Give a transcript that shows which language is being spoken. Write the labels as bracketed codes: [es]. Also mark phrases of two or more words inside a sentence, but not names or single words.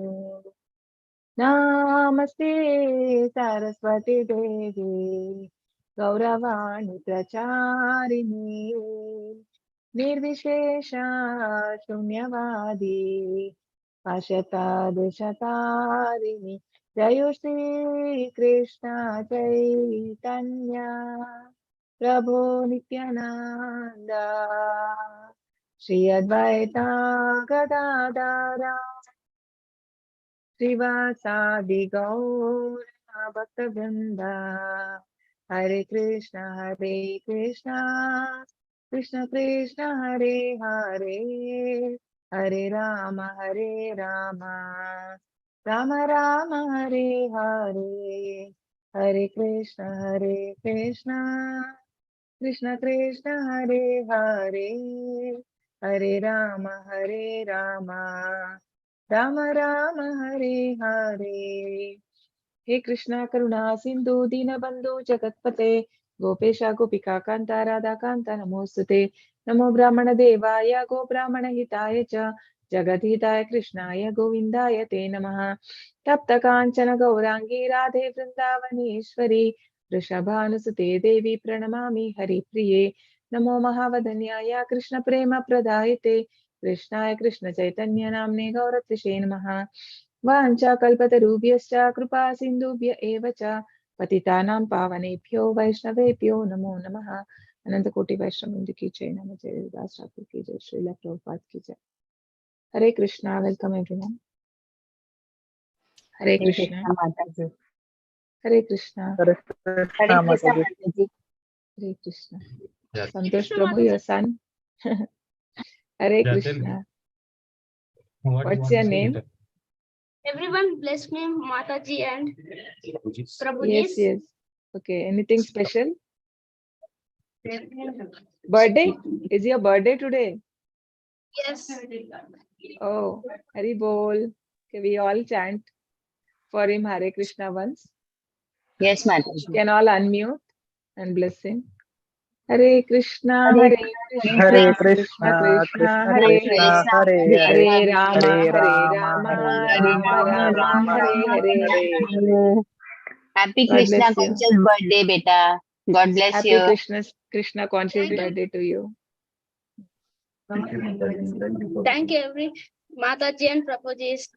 [sa] नमस्ते सरस्वती देवी गौरवाणी प्रचारिणी निर्विशेष शून्यवादी पाशतादिशतारिणी जय श्री कृष्ण चैतन्य प्रभु नित्यानंद श्री अद्वैता गदाधर श्रीवासादि गौर भक्तवृंद हरे कृष्ण कृष्ण कृष्ण हरे हरे हरे राम राम राम हरे हरे हरे कृष्ण कृष्ण कृष्ण हरे हरे हरे राम राम राम हरे हरे। हे कृष्णा करुणा सिंधु दीनबंधु जगत्पते गोपेश गोपिका कांता राधा कांता नमोस्तुते। नमो ब्राह्मण देवाय गो ब्राह्मण हिताय च जगद्हिताय कृष्णाय गोविंदाय ते नमः। तप्त कांचन गौरांगी राधे वृंदावनेश्वरी वृषभानुसुते देवी प्रणमामि हरिप्रिये। नमो महावदन्याय कृष्ण प्रेम प्रदायते कृष्णाय कृष्ण चैतन्य नाम्ने गौरत्रिषे नमः। वाञ्छाकल्पतरुभ्यश्च कृपा सिन्धुभ्य एव च पतितानां पावनेभ्यो वैष्णवेभ्यो नमो नमः। [hi] अनंत कोटि वैष्णव वृंद की जय। नमः। जय दास ठाकुर की जय। श्रील प्रभुपाद की जय। हरे कृष्णा। [en] Welcome everyone. [hi] हरे हरे कृष्णा। कृष्णा माताजी। हरे कृष्णा। हरे कृष्णा माताजी। हरे कृष्णा। संतोष प्रभु [en] your son. Hare Krishna. What's your name? Everyone bless me, Mataji and Prabhuji. Yes. Okay. Anything special? Birthday? Is your birthday today? Yes. Oh, Hari Bol. Okay, we all chant for him Hare Krishna once. Yes, Mataji. Can all unmute and bless him. [sa] Hare Krishna, Hare Hare Krishna, Hare Krishna Krishna, Krishna, Krishna Hare Krishna, Hare, Hare Hare, Hare Rama, Hare Hare Rama, Rama, Hare Rama Rama, Rama, Rama Hare Rama, Hare. Hare Hare. [en] Happy God Krishna bless you. conscious birthday, beta. God bless Happy you. Krishna conscious Thank you. birthday to you. Thank you, every Mataji and Prabhuji.